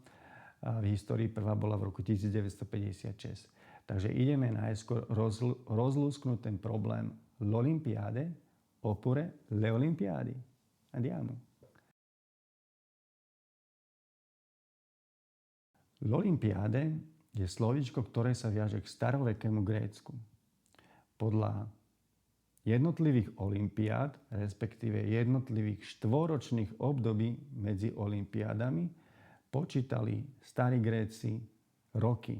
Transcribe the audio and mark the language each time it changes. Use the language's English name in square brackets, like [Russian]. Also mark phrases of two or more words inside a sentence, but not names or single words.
[Slovak] V histórii prvá bola v roku 1956. Takže ideme najskôr rozlúsknuť ten problém [Italian] l'Olimpiade oppure le Olimpiadi. Andiamo. [Slovak] L'Olimpiade je slovíčko, ktoré sa viaže k starovekému Grécku. Podľa jednotlivých olympiád, respektíve jednotlivých štvoročných období medzi olympiádami, počítali starí Gréci roky.